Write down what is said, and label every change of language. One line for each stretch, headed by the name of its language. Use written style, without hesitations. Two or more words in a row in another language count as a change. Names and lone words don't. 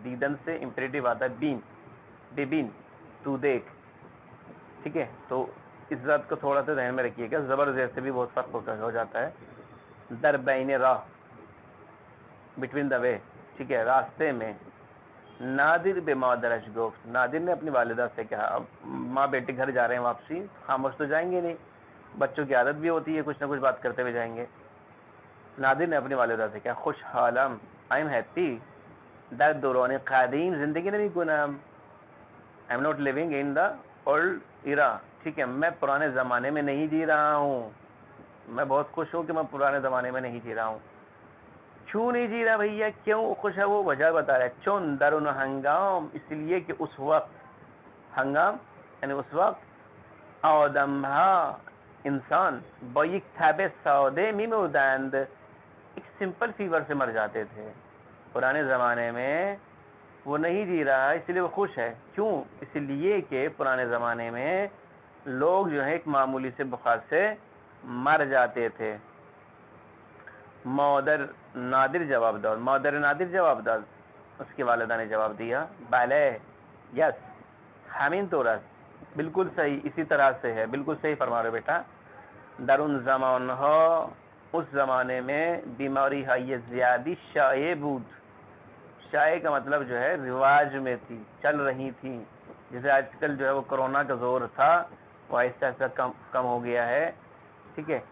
Urdu: دیدن سے امپیریٹو آتا ہے بین،
Persian: بے بین،
Urdu: تو دیکھ، ٹھیک ہے؟ تو اس بات کو تھوڑا سا ذہن میں رکھیے گا، زبر زیر سے بھی بہت فرق ہو جاتا ہے۔
Persian: در بین راہ،
English: between the way,
Urdu: ٹھیک ہے، راستے میں۔
Persian: نادر بے مادرش گفت،
Urdu: نادر نے اپنی والدہ سے کہا۔ اب ماں بیٹے گھر جا رہے ہیں واپسی، خاموش تو جائیں گے نہیں، بچوں کی عادت بھی ہوتی ہے کچھ نہ کچھ بات کرتے ہوئے جائیں گے۔ نادر نے اپنی والدہ سے کہا،
Persian: خوش حالم،
English: I am happy,
Persian: در دوران قدیم زندگی نمی کنم،
English: I am not living in the old era,
Urdu: ٹھیک ہے، میں پرانے زمانے میں نہیں جی رہا ہوں، میں بہت خوش ہوں کہ میں پرانے زمانے میں نہیں جی رہا ہوں۔ کیوں نہیں جی رہا بھیا، کیوں خوش ہے؟ وہ وجہ بتا رہا ہے،
Persian: چون درون ہنگام،
Urdu: اس لیے کہ اس وقت، ہنگام یعنی اس وقت،
Persian: آدمہا انسان با یک تب ساده میمردند،
Urdu: ایک
English: simple fever
Urdu: سے مر جاتے تھے۔ پرانے زمانے میں وہ نہیں جی رہا اس لیے وہ خوش ہے، کیوں؟ اس لیے کہ پرانے زمانے میں لوگ جو ہے ایک معمولی سے بخار سے مر جاتے تھے۔
Persian: مادر نادر جواب داد، مادر نادر جواب داد،
Urdu: اس کی والدہ نے جواب دیا، بلے، یس،
Persian: ہمین طورت،
Urdu: بالکل صحیح، اسی طرح سے ہے، بالکل صحیح فرما رہے بیٹا۔
Persian: در ان زمان ہا،
Urdu: اس زمانے میں
Persian: بیماری ہے زیادی شائع بود،
Urdu: شائع کا مطلب جو ہے رواج میں تھی، چل رہی تھی، جیسے آج کل جو ہے وہ کرونا کا زور تھا وہ آہستہ آہستہ کم ہو گیا ہے، ٹھیک ہے؟